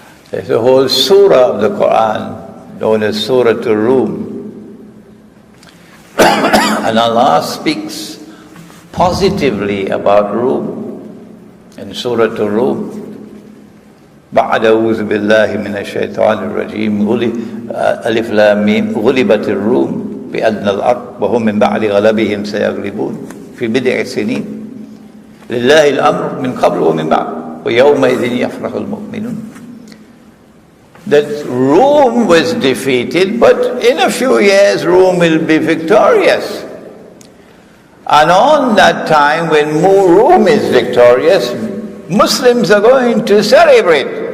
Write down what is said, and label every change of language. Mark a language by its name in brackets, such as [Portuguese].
[English] There's a whole surah of the Quran known as Surah to Rome. And Allah speaks positively about Rome in Surah to Rome. [Arabic] بعد أعوذ بالله من الشيطان الرجيم ألف لام ميم غلبت الروم بأدنى الأرض وهم من بعد غلبهم سيغلبون في بضع سنين لله الأمر من قبل ومن بعد ويومئذ يفرح المؤمنون. [English] That Rome was defeated, but in a few years Rome will be victorious. And on that time when Rome is victorious, Muslims are going to celebrate.